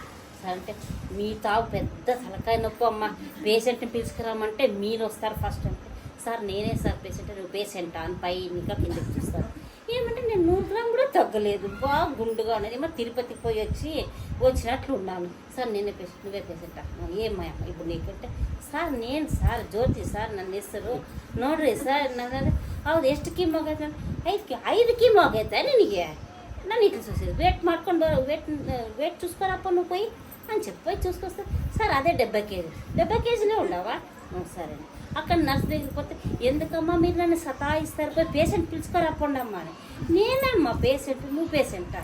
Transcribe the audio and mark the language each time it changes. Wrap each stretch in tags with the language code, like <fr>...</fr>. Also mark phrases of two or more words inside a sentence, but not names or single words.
<te>సార్ అంటే మీ తావు పెద్ద తలకాయ నొప్పి అమ్మ, పేషెంట్ని పిలుచుకురామంటే మీరు వస్తారు ఫస్ట్ అంటే. సార్ నేనే సార్ పేషెంట్, నువ్వు పేషెంటా అని పై ఇంకా కిందకి చూస్తారు. ఏమంటే నేను 100 గ్రాములు కూడా తగ్గలేదు, బాగా గుండుగా ఉన్నది. ఏమో తిరుపతికి పోయి వచ్చినట్లు ఉన్నాను. సార్ నేనే పేషెంట్, నువ్వే పేషెంటా? ఏమయ్యా ఇప్పుడు నీకంటే సార్ నేను సార్ ಜ್ಯೋತಿ సార్</te> <kn>ನನ್ನ ಹೆಸರು ನೋಡ್ರಿ ಸರ್. ಹೌದು ಎಷ್ಟು ಕೀಮೋ ಆಗೈತೆ? 5 ಕೀಮೋ ಆಗೈತೆ ನಿನಗೆ?</kn> <te>ನಾನು ఇట్లా చూసేది వెయిట్ ಮಾಡ್ಕೊಂಡು వెయిట్ చూసుకోరప్ప నువ్వు పోయి అని చెప్పి పోయి చూసుకొస్తా. సార్ అదే 70 కేజీ 70 కేజీలే ఉండవా? సరే. అక్కడ నర్స్ దగ్గరికి పోతే ఎందుకమ్మా మీరు నన్ను సతాయిస్తారు, పోయి పేషెంట్ పిలుచుకోరప్పండి అమ్మా అని. నేనమ్మా పేషెంట్, నువ్వు పేషెంటా?</te>